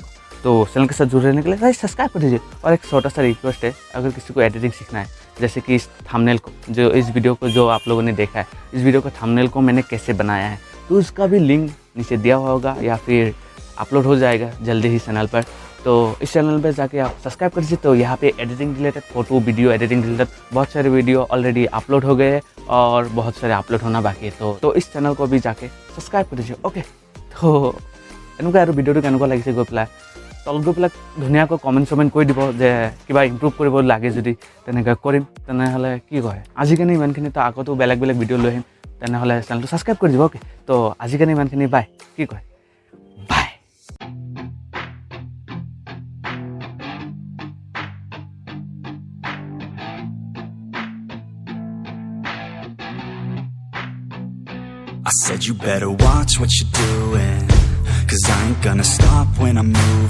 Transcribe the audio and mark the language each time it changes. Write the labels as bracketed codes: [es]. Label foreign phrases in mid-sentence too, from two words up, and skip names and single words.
[hi] तो चैनल के साथ जुड़े रहने के लिए भाई सब्सक्राइब कर दीजिए। और एक छोटा सा रिक्वेस्ट है, अगर किसी को एडिटिंग सीखना है, जैसे कि इस थंबनेल को, जो इस वीडियो को जो आप लोगों ने देखा है, इस वीडियो का थंबनेल को मैंने कैसे बनाया है, तो उसका भी लिंक नीचे दिया हुआ होगा या फिर अपलोड हो जाएगा जल्दी ही चैनल पर। तो इस चैनल पर जाके आप सब्सक्राइब कर दीजिए। तो यहाँ पे [en] editing related, photo video editing related [hi] बहुत सारे वीडियो ऑलरेडी अपलोड हो गए हैं और बहुत सारे अपलोड होना बाकी है। तो इस चैनल को भी जाके सब्सक्राइब कर दीजिए। [as] অ'কে, তো এনুকা আৰু ভিডিঅ' কেনেকুৱা লাগিছে গৈ পেলাই তলত গৈ পেলাই ধুনীয়াকৈ কমেণ্ট কৰি দিব যে কিবা ইম্প্ৰুভ কৰিব লাগে, যদি তেনেকৈ কৰিম তেনেহ'লে কি কয় আজিৰ কাৰণে ইমানখিনি। তো আগতো বেলেগ বেলেগ ভিডিঅ' লৈ আহিম, তেনেহ'লে চেনেলটো ছাবস্ক্ৰাইব কৰি দিব। অ'কে, তো আজিৰ কাৰণে ইমানখিনি, বাই। কি কয় বাই। [en] I said you better watch what you're doing, 'cause I ain't gonna stop when I'm moving.